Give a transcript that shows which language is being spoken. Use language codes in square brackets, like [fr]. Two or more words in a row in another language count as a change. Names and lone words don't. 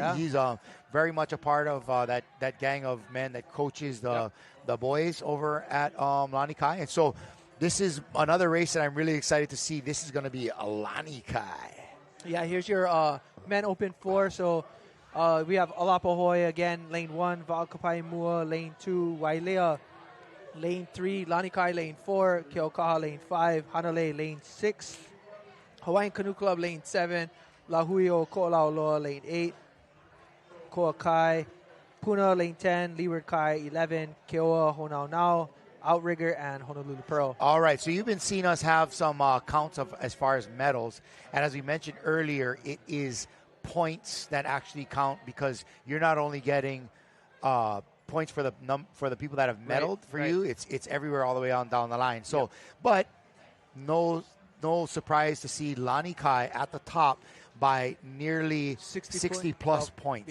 [en] he's very much a part of that gang of men that coaches the boys over at Lanikai. And so this is another race that I'm really excited to see. This is going to be a Lanikai. Yeah, here's your men open 4. So we have Alapahoy again, lane 1, Valkapai Mua, lane 2, Wailea, lane 3, Lanikai, lane 4, Keaukaha, lane 5, Hanalei, lane 6, Hawaiian Canoe Club, lane 7, Lahuio, Ko'olauloa, lane 8, Koakai, Puna, lane 10, Leeward Kai, 11, Keoa, Honaunau, Outrigger, and Honolulu Pearl. All right, so you've been seeing us have some counts of as far as medals, and as we mentioned earlier, it is points that actually count because you're not only getting points for the people that have medaled for you. It's everywhere all the way on down the line. So, but no surprise to see Lanikai at the top by nearly 60 plus points.